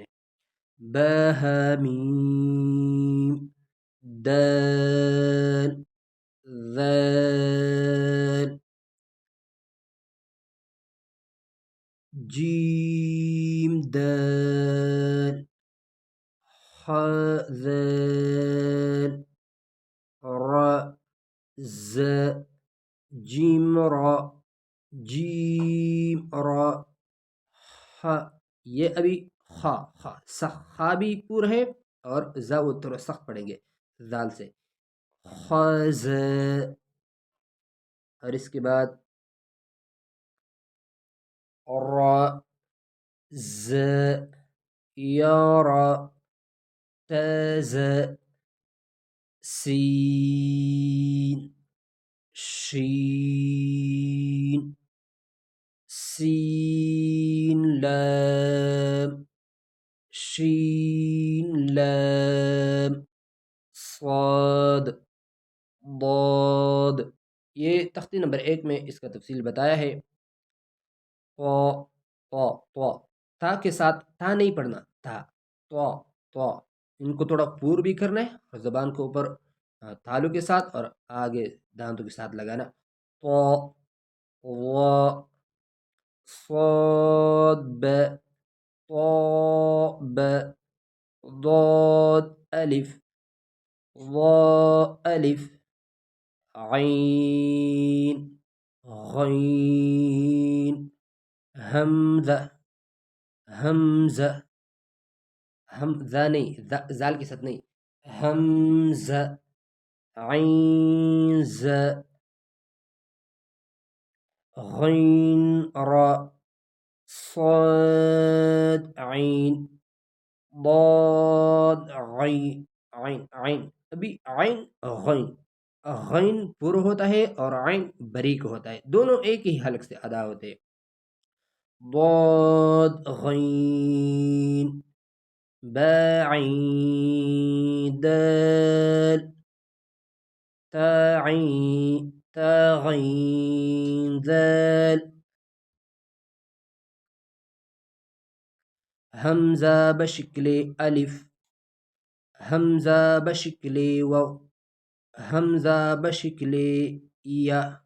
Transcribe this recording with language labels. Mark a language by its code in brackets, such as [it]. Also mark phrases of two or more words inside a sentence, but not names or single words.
[ur] با ہا میم دال ذال جیم دال حا ذال را ز جیم را جیم را حا. یہ ابھی خا خا بھی پور ہے اور زا وہ تھوڑا سخت پڑیں گے زال سے. خاز. اور اس کے بعد را ز یارا تاز سین شین سین لام شین لام صاد ضاد. یہ تختی نمبر 1 میں اس کا تفصیل بتایا ہے. تو تو تا کے ساتھ تا نہیں پڑھنا، تا تو ان کو تھوڑا پور بھی کرنا ہے اور زبان کو اوپر تالو کے ساتھ اور آگے دانتوں کے ساتھ لگانا. تو و صاد ب تو ب ضاد الف ضا الف عين غين همزة همزة ذا نہیں، زال کے ساتھ نہیں، همزة عين ز غين را صاد عين ضاد عين عين عين. ابھی عین غین، غین پر ہوتا ہے اور عین بریک ہوتا ہے، دونوں ایک ہی حلق سے ادا ہوتے ہیں. ضاد غین با عین دال تا عین تا غین ذال. حمزہ بشکل الف حمزہ بشکل واو حمزہ بشکل یا.